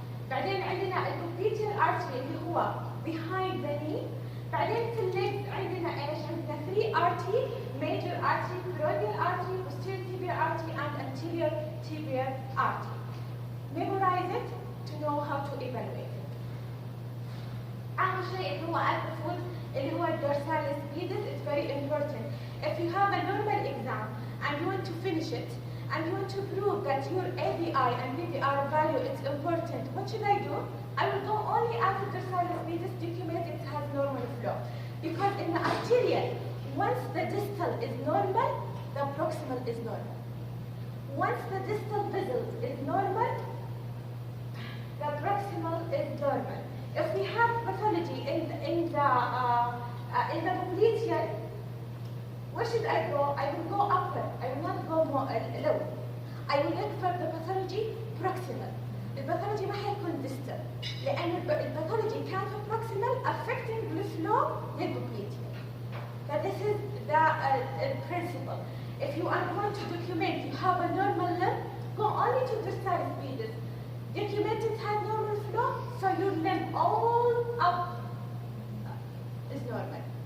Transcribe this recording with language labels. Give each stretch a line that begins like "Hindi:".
Arabic: بعدين عندنا popliteal artery اللي هو
English: behind the knee.
Arabic: بعدين في الليجز عندنا ايش؟ عندنا
English: 3 artery, major artery, peroneal artery, posterior tibial artery, and anterior tibial artery. Memorize it to know how to evaluate it.
Arabic: أهم شيء اللي هو الفوت اللي هو dorsalis pedis
English: is very important. If you have a normal exam and you want to finish it and you want to prove that your ABI and BBR value is important, what should I do? I will go only after dorsalis pedis, document it has normal flow. Because in the arterial, once the distal is normal, the proximal is normal. Once the distal vessel is normal, the proximal is normal. If we have pathology in the popliteal, where should I go? I will go upper. I will not go more lower. I will look for the pathology proximal.
Arabic: الباثولوجي ما حيكون distal لأن الباثولوجي كان في proximal
English: affecting the flow
Arabic: للpopliteal.
English: But this is the principle. If you are going to document you have a normal limb, go only to dorsalis pedis. Document it has normal flow, so your limb all up is normal.